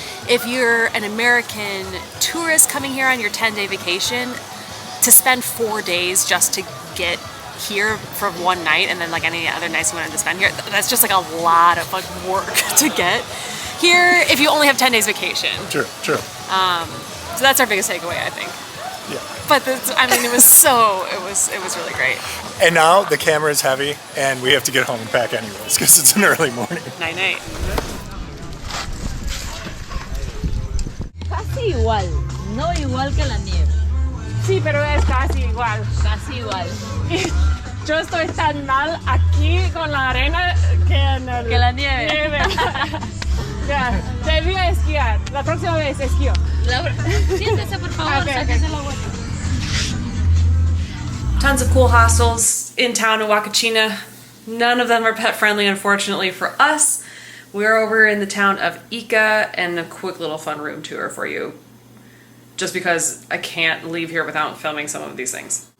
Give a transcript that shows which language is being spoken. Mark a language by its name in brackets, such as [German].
[English] If you're an American tourist coming here on your 10-day vacation, to spend 4 days just to get here for one night and then like any other nights you wanted to spend here, that's just like a lot of like work to get here if you only have 10 days vacation. True. So that's our biggest takeaway, I think. Yeah. But this, I mean, it was really great. And now the camera is heavy, and we have to get home and pack anyways because it's an early morning. Night night. [Spanish] Casi igual, no igual que la nieve. Sí, pero es casi igual. Casi igual. Yo estoy tan mal aquí con la arena que en el... Que la nieve. Ya, debí esquiar. La próxima vez esquío. Siéntese, por favor, sáquese la vuelta. [English] Tons of cool hostels in town in Huacachina. None of them are pet friendly, unfortunately for us. We're over in the town of Ica, and a quick little fun room tour for you. Just because I can't leave here without filming some of these things.